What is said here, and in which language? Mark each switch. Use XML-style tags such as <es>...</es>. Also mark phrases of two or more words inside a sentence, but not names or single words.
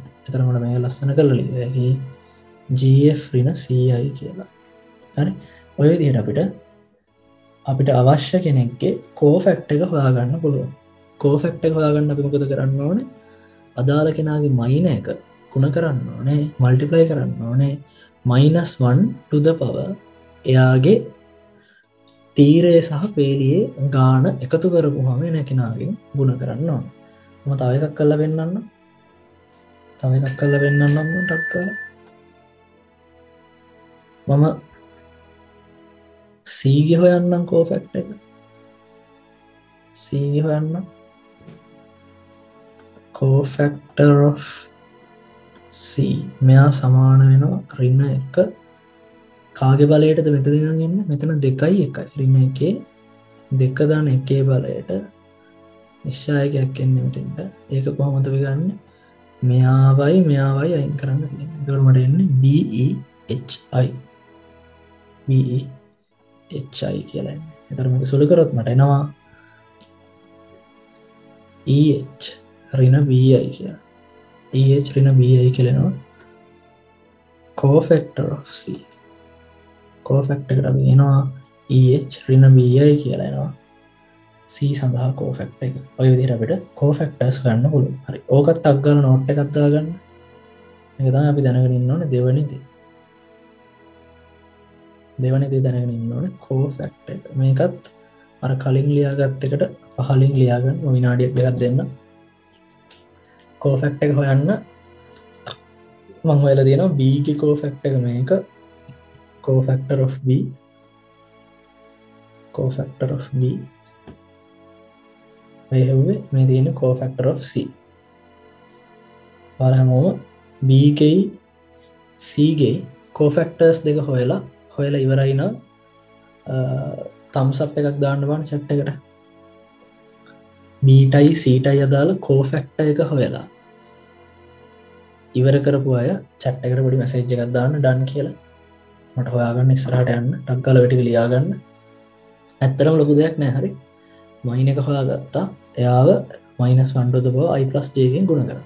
<si>එතන මම මේක ලස්සන කරලා ලියලා ඒකේ GF ඍණ CI කියලා. හරි. ඔය විදිහට අපිට අවශ්‍ය කෙනෙක්ගේ කෝෆැක්ටර් එක හොයාගන්න පුළුවන්. කෝෆැක්ටර් එක හොයාගන්න අපි මොකද කරන්න ඕනේ? අදාළ කෙනාගේ මයින් එක ගුණ කරන්න ඕනේ, මල්ටිප්ලයි කරන්න ඕනේ</si> <en>-1 to the power</en> <si>එයාගේ තීරය සහ පේලියේ ගාන එකතු කරපුවාම එන කෙනාගෙන් ගුණ කරන්න ඕනේ. මම තව එකක් කරලා පෙන්නන්නම්. ටක් කරලා මම C ගේ හොයන්නම් කෝෆැක්ටර් එක.</si> <en>cofactor of C</en> <si>මෙයා සමාන වෙනවා ඍණ 1 කාගේ බලයටද මෙතන ඉඳන් මෙතන 2යි 1යි ඍණ 1 2 දාන 1 බලයට නිශ්චයකයක් එන්නේ මෙතෙන්ට. ඒක කොහොමද අපි ගන්නෙ? මෙයාවයි අයින් කරන්න තියෙන්නේ. එතකොට මට එන්නේ BEHI කියලා එන්නේ. එතකොට මේක සුළු කරොත් මට එනවා ඍණ BI කියලා. ඍණ BI කියලා එනවා.</si> <en>cofactor of C.</en> <si>cofactor එකට අපි එනවා ඍණ BI කියලා එනවා. C සඳහා cofactor එක. ඔය විදිහට අපිට cofactors ගන්න පුළුවන්. හරි. ඕකත් ටක් ගාලා නෝට් එකක් දාගන්න. මේක තමයි අපි දැනගෙන ඉන්න ඕනේ දෙවෙනි දේ. දෙවෙනි දේ දැනගෙන ඉන්න ඕනේ cofactor එක. මේකත් අර කලින් ලියාගත් එකට පහලින් ලියාගන්න විනාඩියක් දෙකක් දෙන්න. cofactor එක හොයන්න මම හොයලා තියෙනවා B ගේ cofactor එක මේක.</si> <en>cofactor of B</en> <si>මේ තියෙන</si> <en>cofactor of C. ඔයාලා හැමෝම B ගේ C ගේ cofactors දෙක හොයලා ඉවරයි නම් thumbs up එකක් දාන්න බලන්න chat එකට. B ටයි C ටයි අදාළ cofactor එක හොයලා ඉවර කරපු අය chat එකට පොඩි message එකක් දාන්න done කියලා. මට හොයාගන්න ඉස්සරහට යන්න ටක් ගාලා ඔය ටික ලියාගන්න. ඇත්තටම ලොකු දෙයක් නෑ. හරි. මයින් එක හොයාගත්තා. එයාව -1 to the power I plus j එකෙන් ගුණ කරා.</en>